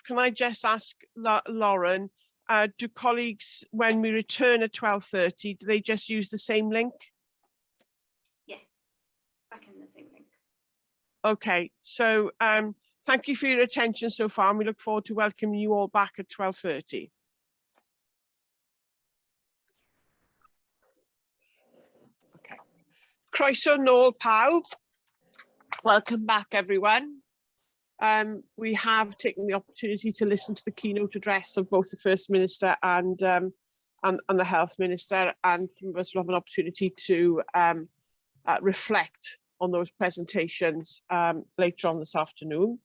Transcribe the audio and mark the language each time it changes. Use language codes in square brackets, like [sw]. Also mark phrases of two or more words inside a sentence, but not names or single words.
[en] Can I just ask Lauren, do colleagues, when we return at 12:30, do they just use the same link? Yes, back in the same link. Okay, so thank you for your attention so far, and we look forward to welcoming you all back at 12:30. [cy] Croeso nôl pawb. [en] Welcome back, everyone. We have taken the opportunity to listen to the keynote address of both the First Minister and the Health Minister, and some of us will have an opportunity to reflect on those presentations later on this afternoon.